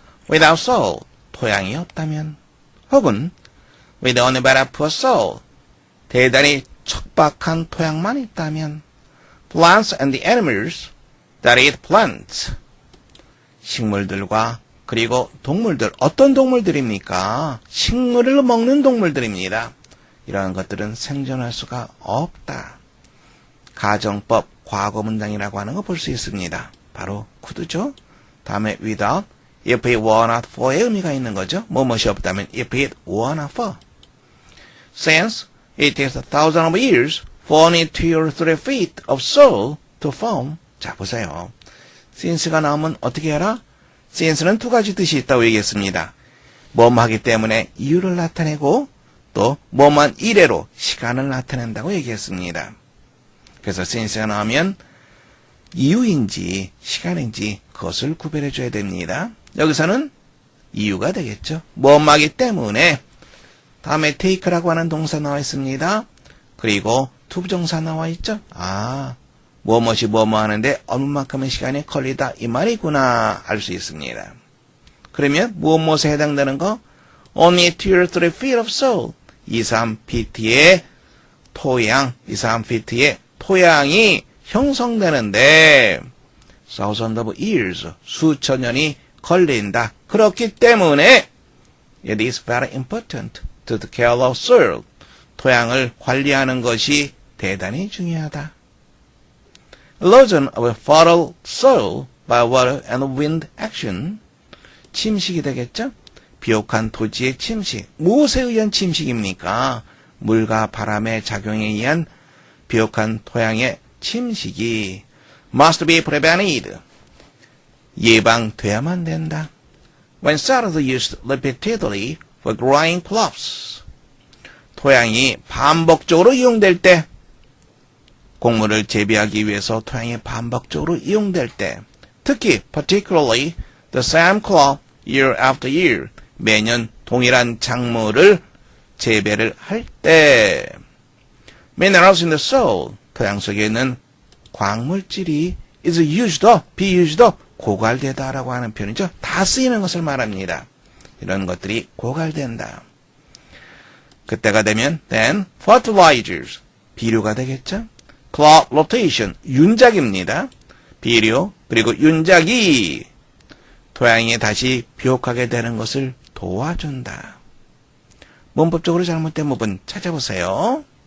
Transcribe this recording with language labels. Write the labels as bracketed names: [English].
[English] Without soul, [Korean] 토양이 없다면, 혹은 [English] with only but a poor soul, [Korean] 대단히 척박한 토양만 있다면, [English] plants and the animals that eat plants, [Korean] 식물들과 그리고 동물들, 어떤 동물들입니까? 식물을 먹는 동물들입니다. 이러한 것들은 생존할 수가 없다. 가정법 과거 문장이라고 하는 거 볼 수 있습니다. 바로 could죠. 다음에 without, [English] if it were not for [Korean] 의 의미가 있는 거죠. 뭐뭇이 없다면 [English] if it were not for. Since it takes 1,000 of years for only 2 or 3 feet of soil to form. [Korean] 자, 보세요. since가 나오면 어떻게 해라? since는 두 가지 뜻이 있다고 얘기했습니다. 뭐뭐 하기 때문에 이유를 나타내고 또 뭐만 이래로 시간을 나타낸다고 얘기했습니다. 그래서 since가 나오면 이유인지 시간인지 그것을 구별해 줘야 됩니다. 여기서는 이유가 되겠죠. 뭐뭐 하기 때문에. 다음에 take라고 하는 동사 나와 있습니다. 그리고 투부정사 나와 있죠. 무엇이 뭐뭐 하는데 얼마만큼의 시간이 걸리다 이 말이구나 알 수 있습니다. 그러면 무엇에 해당되는 거? [English] Only 2 or 3 feet of soil. [Korean] 2, 3피트의 토양, 2, 3피트의 토양이 형성되는데 [English] thousands of years, [Korean] 수천 년이 걸린다. 그렇기 때문에 [English] it is very important to take care of soil. [Korean] 토양을 관리하는 것이 대단히 중요하다. [English] Erosion of fertile soil by water and wind action. [Korean] 침식이 되겠죠? 비옥한 토지의 침식. 무엇에 의한 침식입니까? 물과 바람의 작용에 의한 비옥한 토양의 침식이 [English] must be prevented. [Korean] 예방돼야만 된다. [English] When soil is used repeatedly for growing crops. [Korean] 토양이 반복적으로 이용될 때, 곡물을 재배하기 위해서 토양이 반복적으로 이용될 때, 특히 [English] particularly the same crop year after year, [Korean] 매년 동일한 작물을 재배를 할 때, [English] minerals in the soil, [Korean] 토양 속에 있는 광물질이 [English] is used up, be used up, [Korean] 고갈되다라고 하는 표현이죠. 다 쓰이는 것을 말합니다. 이런 것들이 고갈된다. 그때가 되면 [English] then fertilizers, [Korean] 비료가 되겠죠. [English] crop rotation, [Korean] 윤작입니다. 비료 그리고 윤작이 토양이 다시 비옥하게 되는 것을 도와준다. 문법적으로 잘못된 부분 찾아보세요.